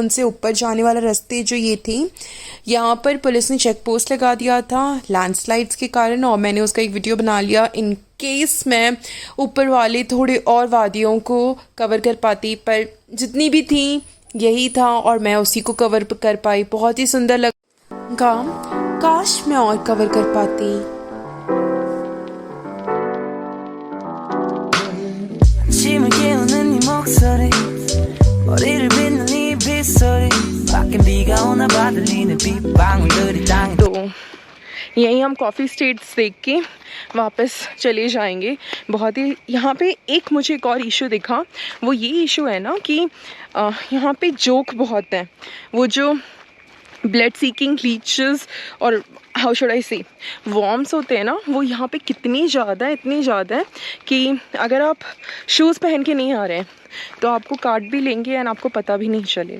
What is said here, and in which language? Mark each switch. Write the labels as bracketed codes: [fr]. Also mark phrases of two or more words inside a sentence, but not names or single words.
[hi] उनसे ऊपर जाने वाला रास्ते जो ये थी, यहाँ पर पुलिस ने चेक पोस्ट लगा दिया था लैंडस्लाइड्स के कारण, और मैंने उसका एक वीडियो बना लिया [en] in case [hi] मैं ऊपर वाले थोड़े और वादियों को कवर कर पाती, पर जितनी भी थी यही था और मैं उसी को कवर कर पाई। बहुत ही सुंदर लगा, काश मैं और कवर कर पाती। [ko] 아침을 깨우는 네 목소리 머리를 빗는 네 빗소리 밖엔 비가 오나 봐 들리는 빗방울들이 땅에 [hi] तो यहीं हम [en] coffee estates [hi] देख के वापस चले जाएंगे। बहुत ही यहाँ पे एक मुझे एक और इशू दिखा, वो ये इशू है ना कि यहाँ पे जोक बहुत हैं। वो जो [en] blood seeking leeches [hi] और [en] how should I say worms [hi] होते हैं ना, वो यहाँ पे इतनी ज़्यादा है कि अगर आप शूज़ पहन के नहीं आ रहे हैं तो आपको काट भी लेंगे एंड आपको पता भी नहीं चलेगा।